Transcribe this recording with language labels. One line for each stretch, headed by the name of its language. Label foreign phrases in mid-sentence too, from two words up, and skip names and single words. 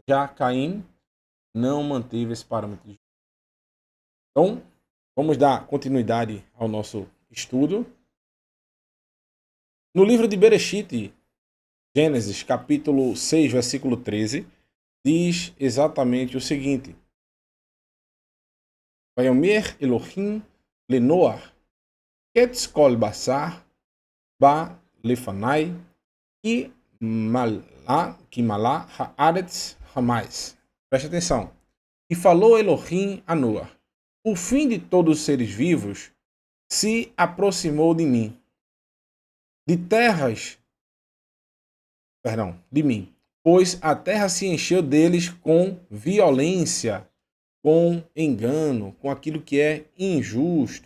Portuguese: Já Caim não manteve esse parâmetro de justiça. Então, vamos dar continuidade ao nosso estudo. No livro de Bereshit, Gênesis, capítulo 6, versículo 13, diz exatamente o seguinte:
Hebrew: ויאמר אלהים לנח קץ כל בשר בא לפני כי מלאה הארץ חמס.
Portuguese: Preste atenção. E falou Elohim a Noah: o fim de todos os seres vivos se aproximou de mim. De mim, pois a terra se encheu deles com violência, com engano, com aquilo que é injusto.